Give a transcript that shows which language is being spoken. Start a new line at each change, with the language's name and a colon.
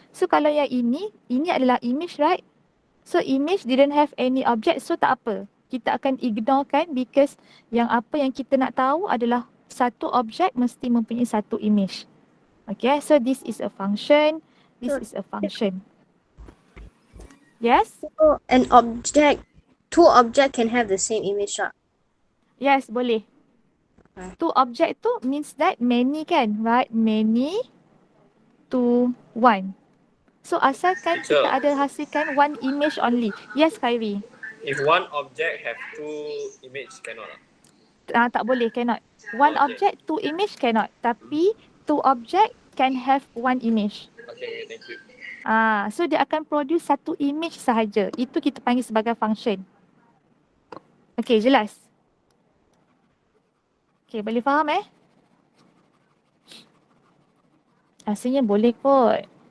Malay: So kalau yang ini adalah image, right?
English: So image didn't have any object,
Malay: so tak apa. Kita akan ignorekan because yang apa yang kita nak tahu adalah satu objek mesti mempunyai satu image.
English: Okay, so this is a function. This is a function. Yes? So two object can have the same image, right?
Malay: Yes, boleh.
English: Two object tu means that many kan, right? Many to one. So
Malay: asalkan kita ada hasilkan
English: one image only. Yes, Khairi. If one object have two image, cannot lah.
Malay: Tak boleh,
English: cannot. One object, two image cannot.
Malay: Tapi
English: two object can have one image. Okay, thank you.
Malay: So dia akan produce satu image sahaja. Itu kita panggil sebagai function. Okay, jelas? Okay, boleh faham Rasanya boleh kot.